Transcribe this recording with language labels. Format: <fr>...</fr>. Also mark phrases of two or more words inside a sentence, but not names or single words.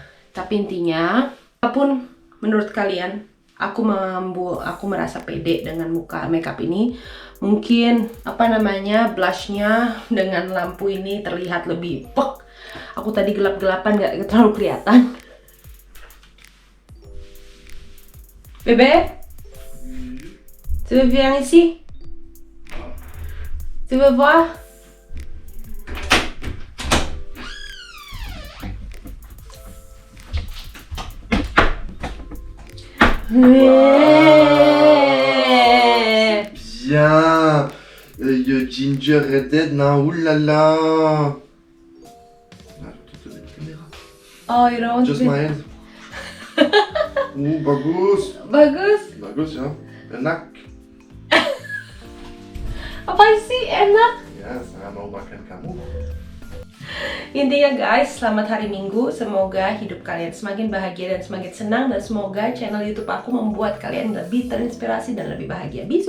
<id>Tapi intinya, apapun menurut kalian, aku merasa pede dengan muka makeup ini. Mungkin blushnya dengan lampu ini terlihat lebih pek. Aku tadi gelap-gelapan gak terlalu kelihatan.</id> <fr>Bébé, tu veux venir ici? Tu veux voir? Bien. Ginger Red Dead, nah, oulala.</fr> <en>Oh, you don't want Just to... my hand.</en> <id>Bagus. Bagus. Bagus ya. Enak. Apa sih enak? Ya, saya mau makan kamu. Intinya guys, selamat hari Minggu. Semoga hidup kalian semakin bahagia dan semakin senang. Dan semoga channel YouTube aku membuat kalian lebih terinspirasi dan lebih bahagia.</id>